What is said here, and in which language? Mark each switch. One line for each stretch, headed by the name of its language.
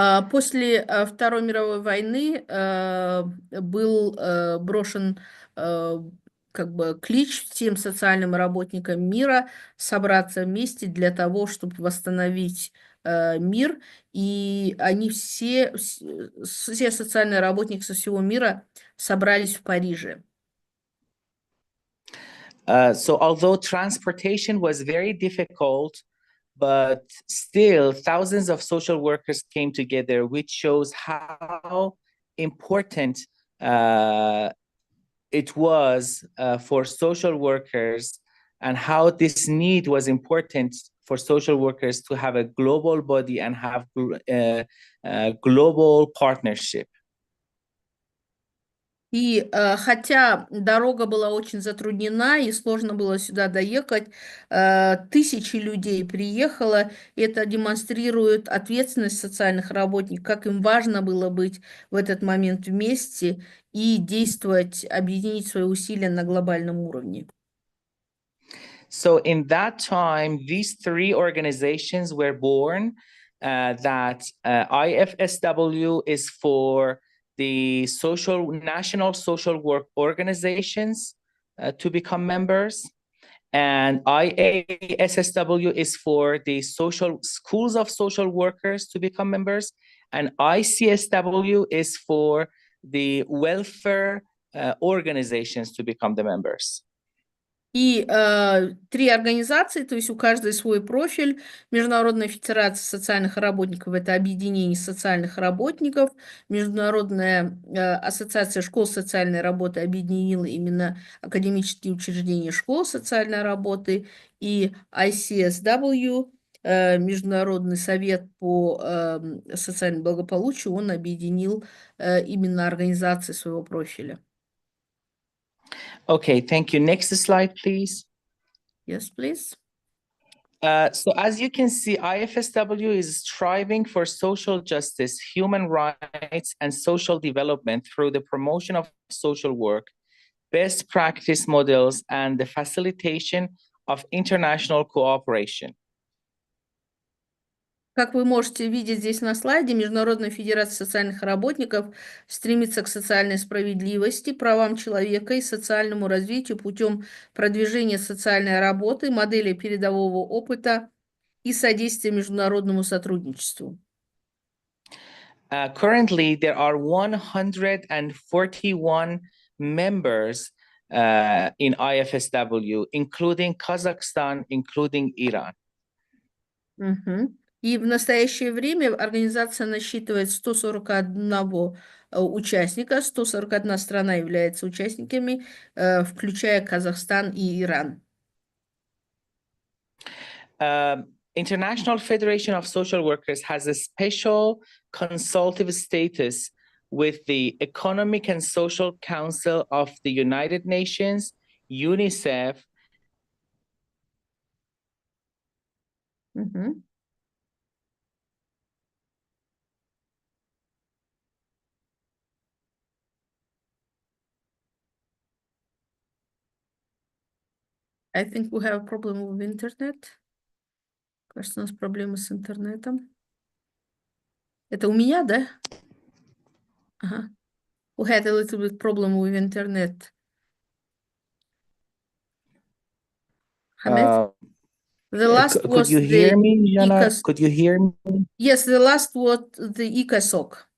Russian: После Второй мировой войны был брошен как бы клич всем социальным работникам мира собраться вместе для того, чтобы восстановить мир. И они все социальные работники со всего мира собрались в Париже.
English: So although transportation was very difficult, but still thousands of social workers came together, which shows how important it was for social workers and how this need was important for social workers to have a global body and have a global partnership.
Russian: И хотя дорога была очень затруднена и сложно было сюда доехать, тысячи людей приехало. Это демонстрирует ответственность социальных работников, как им важно было быть в этот момент вместе и действовать, объединить свои усилия на глобальном уровне.
English: So in that time, these three organizations were born. That IFSW is for the national social work organizations to become members, and IASSW is for the schools of social workers to become members, and ICSW is for the welfare organizations to become the members.
Russian: И 3 организации, то есть у каждой свой профиль. Международная федерация социальных работников – это объединение социальных работников. Международная ассоциация школ социальной работы объединила именно академические учреждения школ социальной работы. И ICSW, Международный совет по социальному благополучию, он объединил именно организации своего профиля.
English: Okay, thank you. Next slide, please. Yes, please. So as you can see, IFSW is striving for social justice, human rights, and social development through the promotion of social work, best practice models, and the facilitation of international cooperation.
Russian: Как вы можете видеть здесь на слайде, Международная федерация социальных работников стремится к социальной справедливости, правам человека и социальному развитию путем продвижения социальной работы, модели передового опыта и содействия международному сотрудничеству.
English: Currently, there are 141 members in IFSW, including Kazakhstan, including Iran.
Russian: И в настоящее время организация насчитывает 141 участника, 141 страна является участниками, включая Казахстан и Иран.
English: International Federation of Social Workers has a special consultative status with the Economic and Social Council of the United Nations, UNICEF. I think we have a problem with internet.
Russian: Кажется, у нас проблемы с интернетом. Это у меня, да? Ага.
English: We had a little bit problem with internet. Hamid? The last Could was you hear the me, Jana? ICAS. Could you hear me? Yes, the last was the ICASOC.